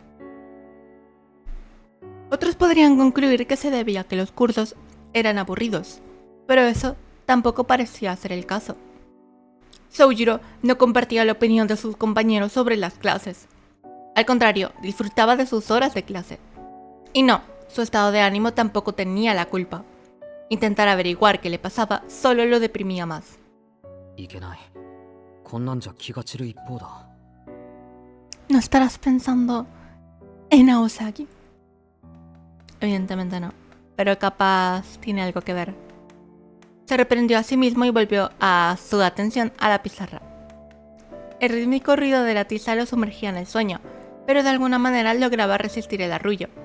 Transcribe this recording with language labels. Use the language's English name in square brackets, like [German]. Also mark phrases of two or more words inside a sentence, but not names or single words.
[Spanish] Otros podrían concluir que se debía a que los cursos eran aburridos, pero eso tampoco parecía ser el caso. Soujiro no compartía la opinión de sus compañeros sobre las clases. Al contrario, disfrutaba de sus horas de clase. Y no, su estado de ánimo tampoco tenía la culpa. Intentar averiguar qué le pasaba solo lo deprimía más. [Japanese] いけない。こんなんじゃ気が散る一方だ。 [Spanish] ¿No estarás pensando en Aosaki? Evidentemente no, pero capaz tiene algo que ver. Se reprendió a sí mismo y volvió a su atención a la pizarra. El rítmico ruido de la tiza lo sumergía en el sueño, pero de alguna manera lograba resistir el arrullo.